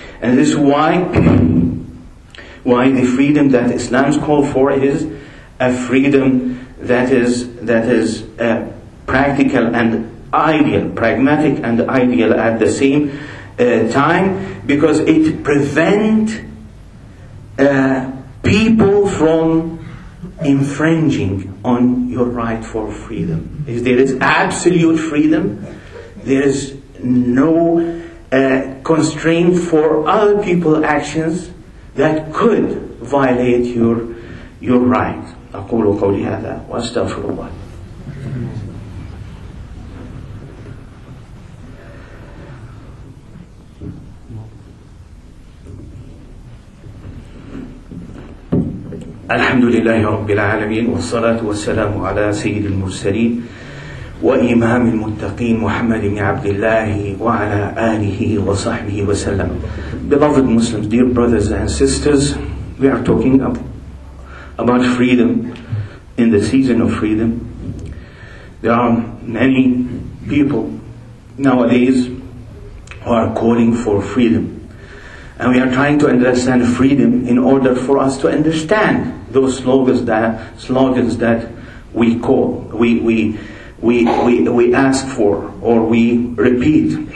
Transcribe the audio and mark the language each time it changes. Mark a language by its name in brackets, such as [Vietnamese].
[English] And this is why the freedom that Islam's called for is a freedom that is practical and ideal, pragmatic and ideal at the same time, because it prevents people from infringing on your right for freedom. If there is absolute freedom, there is no constraint for other people's actions that could violate your right. [Arabic] أقول قولي هذا وأستغفر الله. الحمد لله رب العالمين والصلاة والسلام على سيد المرسلين وإمام المتقين محمد بن عبد الله وعلى آله وصحبه وسلم. [English] Beloved Muslims, dear brothers and sisters, we are talking about freedom in the season of freedom. There are many people nowadays who are calling for freedom. And we are trying to understand freedom in order for us to understand those slogans that we call, we ask for, or we repeat.